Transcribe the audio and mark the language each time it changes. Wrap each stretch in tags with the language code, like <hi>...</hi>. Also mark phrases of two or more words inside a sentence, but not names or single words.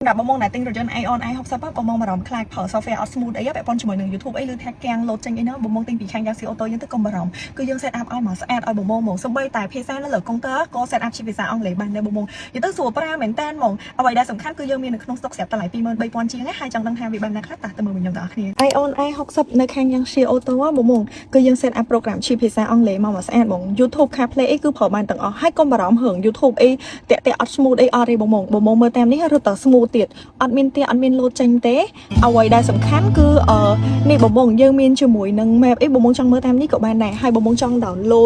<km>សម្រាប់បងមកណែទិញរថយន្ត Ion i60 បងមកបារម្ភខ្លាចប្រើ software អត់ smooth អីបែបប៉ុនជាមួយនឹង YouTube អីឬថាកាំង load ចេញអីណាបងមកទិញពីខាង Galaxy Auto យើងទៅកុំបារម្ភគឺយើង</km> <en>set up</en> <km>ឲ្យមកស្អាតឲ្យបងមកសំបីតែភាសានៅលើ counter ក៏</km> <en>set up</en> <km>ជាភាសាអង់គ្លេសបានដែរ បងនិយាយទៅស្រួលប្រើមែនតើហ្មងអ្វីដែលសំខាន់គឺយើងមាននៅក្នុង stock ស្រាប់តែឡៃ 23,000 ជាងហើយចង់ដឹងថាវាបានណាខ្លះតោះទៅមើលវិញខ្ញុំទាំងអស់គ្នា Ion i60 នៅខាង Galaxy Auto បងគឺយើង</km> <en>set up program</en> <km>ជាភាសាអង់គ្លេសមក ស្អាតបង YouTube CarPlay អីគឺប្រើបានទាំងអស់ហើយកុំបារម្ភរឿង YouTube អីតាក់អត់ smooth អីអត់ទេបងមើលតាមនេះរត់តែ smooth ទៀតអត់មានអត់មាន load ចេញទេអ្វីដែលសំខាន់គឺនេះបងយើងមានជាមួយនឹង map អីបងចង់មើលតាមនេះក៏បានដែរហើយបងចង់ download</km>